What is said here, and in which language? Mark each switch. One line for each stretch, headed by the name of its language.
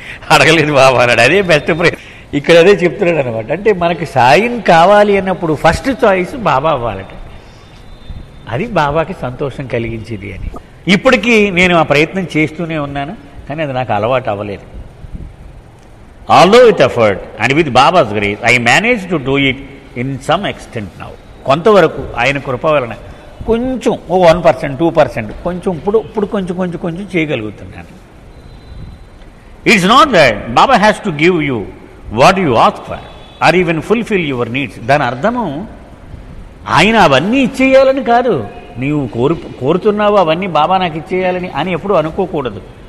Telugu: అడగలేదు బాబా అన్నాడు. అదే బెస్ట్ ప్రయత్నం. ఇక్కడ అదే చెప్తున్నాడు అనమాట. అంటే మనకి సాయం కావాలి అన్నప్పుడు ఫస్ట్ చాయిస్ బాబా అవ్వాలట. అది బాబాకి సంతోషం కలిగించేది అని. ఇప్పటికీ నేను ఆ ప్రయత్నం చేస్తూనే ఉన్నాను, కానీ అది నాకు అలవాటు అవ్వలేదు.
English: Although it effort and with Baba's grace, I managed to do it in some extent now.
Telugu: కొంతవరకు ఆయన కృప వలన కొంచెం ఓ 1%, 2% కొంచెం ఇప్పుడు కొంచెం చేయగలుగుతున్నాను.
English: It's not that Baba has to give you what you ask for or even fulfil your needs.
Telugu: దాని అర్థము ఆయన అవన్నీ ఇచ్చేయాలని కాదు, నీవు కోరుతున్నావు అవన్నీ బాబా నాకు ఇచ్చేయాలని అని ఎప్పుడు అనుకోకూడదు.